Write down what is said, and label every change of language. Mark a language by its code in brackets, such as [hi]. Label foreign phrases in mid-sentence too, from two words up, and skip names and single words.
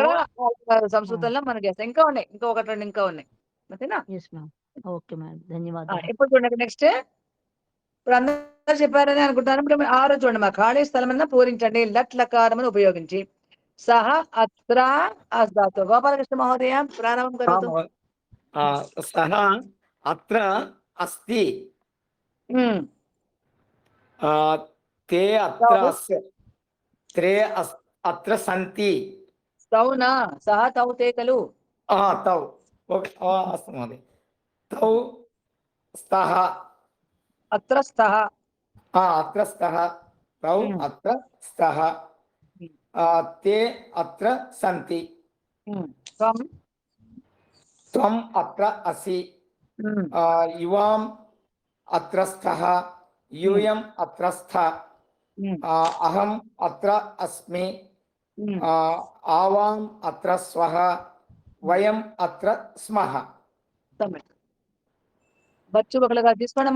[te] అక్కడ సంస్కృతంలో మనం చేస్తాం. ఇంకా ఉన్నాయి, ఇంకా ఒకటి రెండు ఇంకా ఉన్నాయి. ఓకేనా? [en] Yes ma'am. Okay madam, ధన్యవాదాలు. [te] ఇప్పుడు చూడండి నెక్స్ట్. ఇప్పుడు అందరూ చెప్పారని అనుకుంటాను. ఇప్పుడు 6 చూడండి. మా ఖాళీ స్థలం పూరించండి లట్ లకారమును ఉపయోగించి. [sa] సహ అత్ర అస్దాతు. గోపాలకృష్ణ మహోదయ ప్రారంభం కరోతు. సహ అత్ర అస్తి, తే అత్ర త్రే అత్ర సంతి. తౌనా సహ తౌ తే ఖలు. తౌ. ఓకే, అస్తు మహోదయ. తౌ స్తః అత్ర స్తః. అత్ర స్తః. తౌ అత్ర స్తః. తే అత్ర సంతి. త్వం త్వం అత్ర అసి. యువాం అత్ర స్థః. యూయం అత్ర స్థ. అహం అత్ర అస్మి. ఆవాం అత్ర స్వః. వయం అత్ర స్మః. [te] బచ్చు ఒకలుగా తీసుకోండమ్మా.